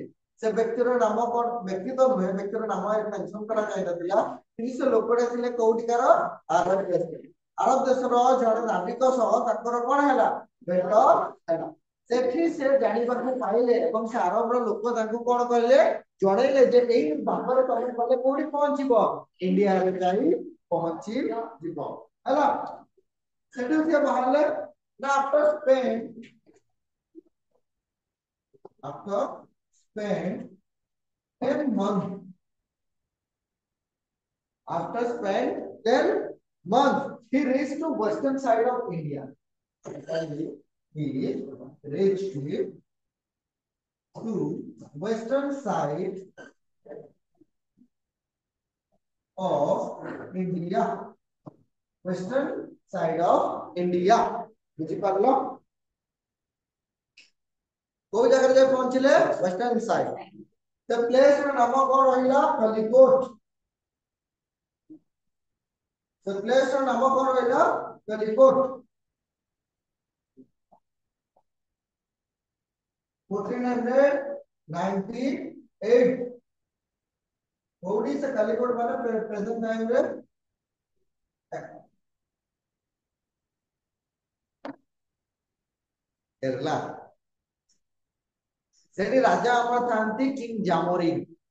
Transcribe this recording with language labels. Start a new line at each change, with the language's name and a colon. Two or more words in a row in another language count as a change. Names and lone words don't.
Odia: ସେ ବ୍ୟକ୍ତିର ନାମ କଣ, ବ୍ୟକ୍ତି ତ ନୁହେଁ, ବ୍ୟକ୍ତିର ନାମ ମେନସନ କରାଯାଇନଥିଲା, କିନ୍ତୁ ସେ ଲୋକଟା ଥିଲେ କୋଉଠିକାର ଆରବ ଦେଶ, ଆରବ ଦେଶର ଜଣେ ନାବିକ ସହ ତାଙ୍କର କଣ ହେଲା ଭେଟ ହେଲା। ସେଠି ସେ ଜାଣିବାକୁ ପାଇଲେ ଏବଂ ସେ ଆରବର ଲୋକ ତାଙ୍କୁ କଣ କହିଲେ ଜଣେଇଲେ ଯେ ଏଇ ବାଟରେ ତମେ ଗଲେ କୋଉଠି ପହଞ୍ଚିବ, ଇଣ୍ଡିଆରେ ଯାଇ ପହଞ୍ଚି ଯିବ ହେଲା। ସେଠୁ ସେ ବାହାରିଲେ ନା
English: after spend 10 months, after spend 10 months he reached to western side of India. He reached to western side of India, western side of India,
Odia: ବୁଝିପାରିଲ? କୋଉ ଜାଗାରେ ଯାଇ ପହଞ୍ଚିଲେ
English: western side, the place
Odia: ର ନାମ କଣ ରହିଲା କଲିକୋଟ,
English: the place
Odia: ର ନାମ କଣ ରହିଲା କଲିକୋଟ। 1498 କୋଉଠି ସେ କଲିକୋଟ ମାନେ
English: present time
Odia: ରେ କେରଲା, ସେଠି ରାଜା ଆମର ଥାନ୍ତି କିଙ୍ଗ ଜାମୋରିନ।